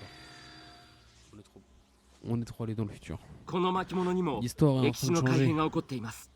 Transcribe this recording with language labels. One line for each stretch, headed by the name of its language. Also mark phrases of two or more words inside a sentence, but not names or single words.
French: On est trop allé dans le futur.
Japanese: この巻物にも
French: L'histoire est en
Japanese: 歴史
French: train
Japanese: の
French: de
Japanese: 改
French: changer.
Japanese: 変が起こっています。